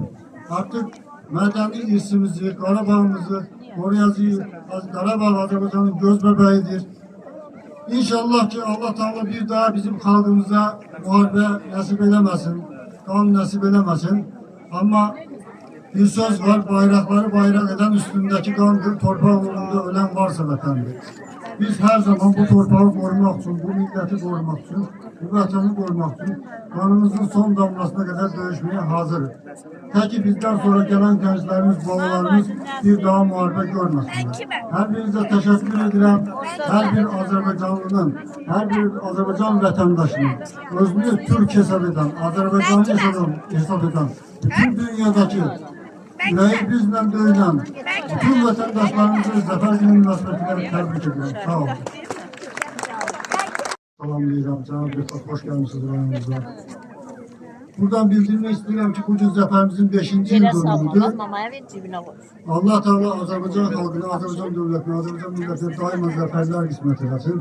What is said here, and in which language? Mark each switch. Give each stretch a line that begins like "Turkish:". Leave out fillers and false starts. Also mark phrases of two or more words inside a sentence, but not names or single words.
Azerbaijani: Artıq mədəni irsimizi, Qarabağımızı qoruyacağıq. Qarabağ Azərbaycanın göz bəbəyidir. İnşallah ki Allah Teala bir daha bizim xalqımıza müharibə nəsib eləməsin, qan nəsib eləməsin.
Turkish: Amma bir söz var, bayraqları bayraq eden üstündeki qandır, torpaq uğrunda ölen varsa vətəndir. Biz her zaman bu torpağı korumak için, bu milleti korumak için, bu vətəni korumak için kanımızın son damlasına kadar dövüşmeye hazırız. Ta ki bizden sonra gelen gençlerimiz, babalarımız bir daha muharebe görmesinler. Her birinize teşekkür ederim. Her bir Azerbaycanlının, her bir Azerbaycan vətəndaşının özünü Türk hesap eden, Azerbaycanlı hesap eden, bütün dünyadaki yüreği bizle döyülen bütün vətəndaşlarımızı Zafer Günü münasebetiyle tebrik ediyorum.
Azerbaijani: Sağ olun. Salamlayıram, Cənab Deputat, xoş gəlmişsiniz rayonumuza. Buradan bildirmək istəyirəm ki, bu gün zəfərimizin 5-ci il dönümüdür. Allah Teala Azərbaycan xalqına, Azərbaycan dövlətinə, Azərbaycan millətinə daima zəfərlər qismət eləsin.